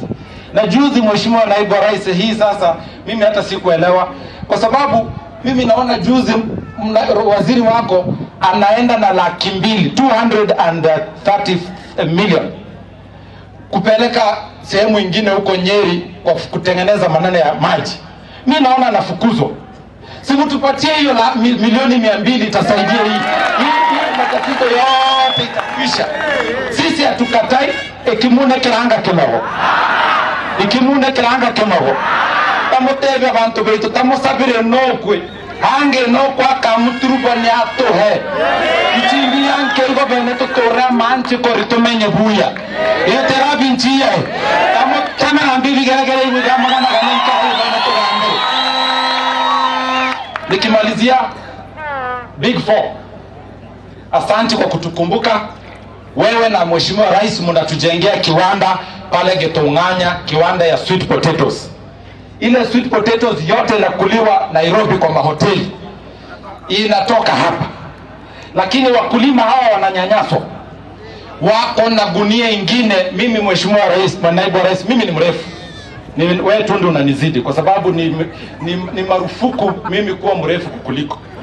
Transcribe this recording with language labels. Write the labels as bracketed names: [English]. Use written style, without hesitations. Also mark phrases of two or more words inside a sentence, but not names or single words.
[Swahili] Na juzi Mheshimiwa Naibu Rais, hii sasa mimi hata sikuelewa, kwa sababu mimi naona juzi waziri wako anaenda na 200,000 230 million kupeleka sehemu nyingine huko Nyeri kwa kutengeneza maneno ya maji. Mimi naona anafukuzwa. Si mtupatie hiyo milioni 200 itasaidia hii matatizo yote itakwisha. Sisi hatukatai [Gusii] ikimune kiranga kimago. Ikimune kiranga kimago. Tamotebe abantu betu tamusabire nokwe. Hange nokwa kamuturuba ni atohe. Ichimbi yanke igo beneto tora manchi koritumenye buya. Iyo terabi nchiye. Kama ambibi geregere igo gamagana ganenka beneto gambe. [Swahili] Nikimalizia Big Four, asante kwa kutukumbuka. Wewe na Mheshimiwa Rais mnatujengea kiwanda pale Getonganya, kiwanda ya [English] sweet potatoes. [Swahili] Ile [English] sweet potatoes [Swahili] yote inakuliwa Nairobi kwa mahoteli, inatoka hapa. Lakini wakulima hawa wananyanyaswa, wako na gunia ingine. Mimi Mheshimiwa Rais, Naibu Rais, mimi ni mrefu, wewe tu ndio unanizidi kwa sababu ni marufuku mimi kuwa mrefu kukuliko.